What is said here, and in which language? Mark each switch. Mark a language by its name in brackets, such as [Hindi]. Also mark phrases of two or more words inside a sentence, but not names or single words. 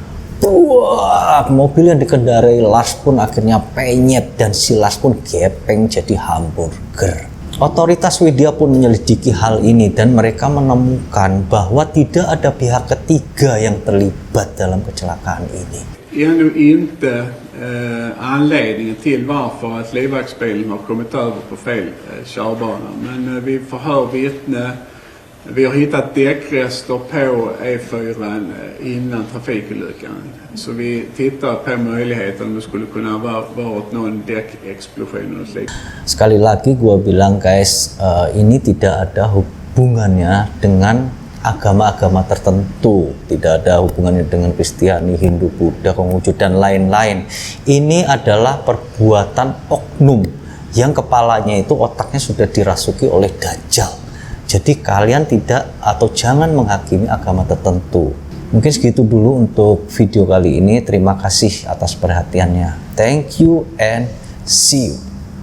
[Indonesian] Wah, mobil yang dikendarai Lars pun akhirnya penyet dan si Lars pun gepeng jadi hamburger. Otoritas Swedia pun menyelidiki hal ini dan mereka menemukan bahwa tidak ada pihak ketiga yang terlibat dalam kecelakaan ini. [Swedish] Ännu inte anledningen till varför att livvaktsbilen har kommit över på fel körbana. Men vi förhör vittne. Vi har hittat däckrester på E4 innan trafikolyckan. Så vi tittar på möjligheten om det skulle kunna varit någon däckexplosion. [Indonesian] Sekali lagi gue bilang guys, ini tidak ada hubungannya dengan agama-agama tertentu. Tidak ada hubungannya dengan Kristiani, Hindu, Buddha, Konghucu, dan lain-lain. Ini adalah perbuatan oknum yang kepalanya itu otaknya sudah dirasuki oleh Dajjal. Jadi kalian tidak atau jangan menghakimi agama tertentu. Mungkin segitu dulu untuk video kali ini. Terima kasih atas perhatiannya. [English] Thank you and see you.